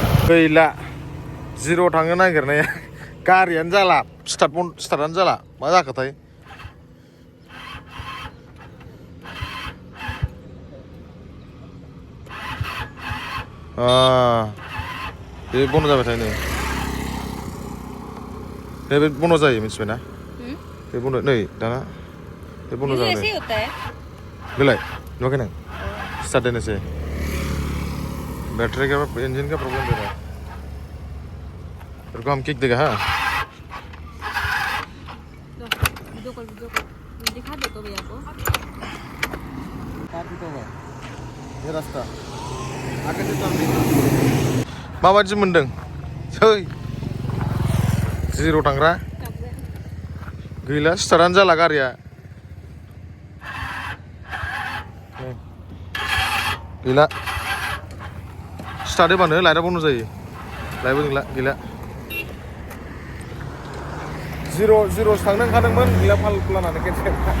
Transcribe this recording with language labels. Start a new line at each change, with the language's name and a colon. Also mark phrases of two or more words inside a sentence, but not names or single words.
Bodo: गैला जिर' थांनो नागिरनाया गारियानो जाला स्टार्टानो जाला मा जाखोथाय बे बन्द' जाबाय थायो नै बे बन्द' जायो मिथिबायना बे बन्द' नै दाना बे बन्द' जाबाय बेलाय नुवाखै नों स्टार्ट देनोसै
Hindi: बैटरी का इंजन का प्रॉब्लम दे रहा है फिर को हम किक देगा
Bodo: हाँ
Hindi: वीडियो कॉल दिखा दे तो भैया को ये रास्ता आगे से चल
Bodo: माबादि मोनदों सै जिर' थांग्रा गैला स्टार्टानो जाला गारिया गैला स्टार्ट होबानो लाइटआ बन्द जायो लाइटबो गैला जिर' थांनो ओंखारदोंमोन गैला फाल्टु लानानै केन्सेल